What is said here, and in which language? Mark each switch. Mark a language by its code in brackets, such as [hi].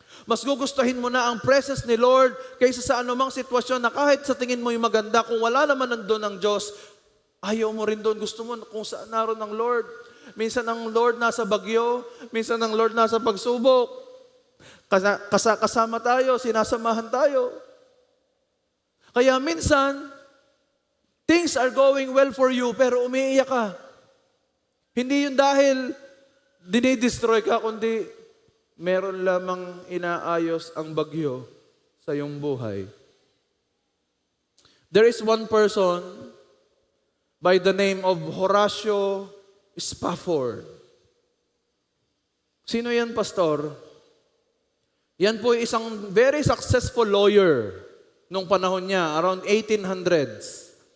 [tl] Mas gugustuhin mo na ang presence ni Lord kaysa sa anumang sitwasyon na kahit sa tingin mo yung maganda, kung wala naman nandun ang Diyos, ayaw mo rin doon. Gusto mo kung saan naroon ang Lord. Minsan ang Lord nasa bagyo, minsan ang Lord nasa pagsubok. Kasama tayo, sinasamahan tayo. Kaya minsan, [en] things are going well for you, [tl] pero umiiyak ka. Hindi yun dahil dinidestroy ka, kundi meron lamang inaayos ang bagyo sa iyong buhay. [en] There is one person by the name of Horatio Spafford. [tl] Sino yan, pastor? Yan po isang [en] very successful lawyer [tl] nung panahon niya, around 1800s.